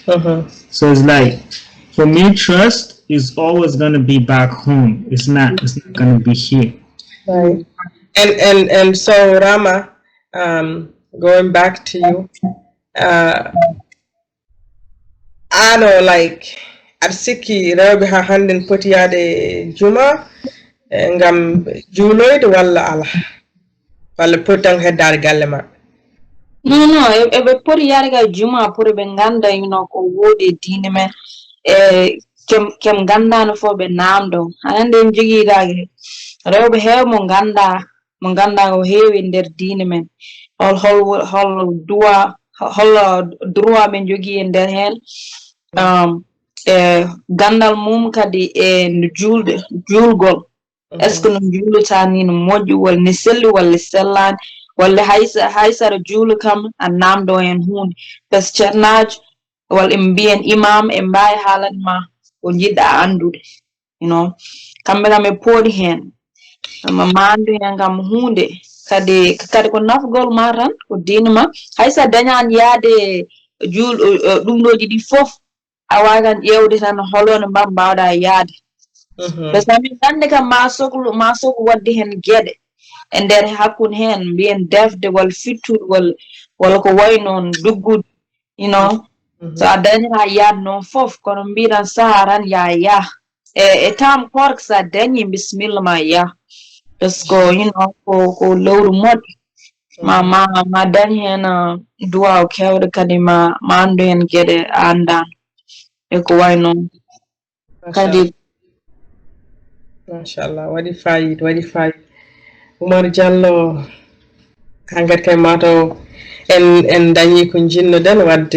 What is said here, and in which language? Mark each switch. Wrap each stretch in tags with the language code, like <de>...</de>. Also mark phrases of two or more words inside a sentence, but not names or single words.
<en>So it's like, for me, trust is always gonna be back home. It's not gonna be here. Right. And so Rama, going back to you,</en> <ff>ano like aɗa sikki rewɓe ha hannden poti yaade juma ngam juuloyde walla ala walla poti tan heddade galle maɓɓe? Non, eɓe poti yaade ga juma pour ɓe ganda ko woodi e diine men kem gandano fo ɓe namdo hanande en jogiidage rewɓe heew mo ganda o heewi nder diine men hol droit ɓe jogii e nder hen gandal mum kadi e no juulgol</ff> <fr>est ce que</fr> <ff>no juulata ni no moƴƴi walla ne selli walla sellani walla haysara juulo kam a namdo hen hunde</ff> <fr>par ce que</fr> <ff>ceernajo walla ɓe mbiyen imam e mbawi haalanma ko jiɗɗa andude kamɓe kam ɓe pooɗi hen mandu hen kam hunde kadi ko nafgol ma tan ko diine ma haysa dañani yaade ɗum ɗoji ɗi fof a wawi tan ƴewde tan holone mbawɗa yaade</ff> <fr>par ce que</fr> <ff>min gande kam ma sohlu wadde hen gueɗe e nder hakkude hen mbiyen defde walla fittude walla ko way noon duggude so a dañata yaade noon fof kono mbiɗan saaha tan ya e tam koorka sa dañi bisimilla ma ya</ff> <fr>par ce que</fr> <ff>ko lewru moƴƴo ma dañ hen duwaw kewɗe kadi ma andu hen gueɗe a andano e ko way noon kadi machallah waɗi fayida Oumar Diallo hankkadi kay mataw en dañi ko jinnoɗen wadde</ff>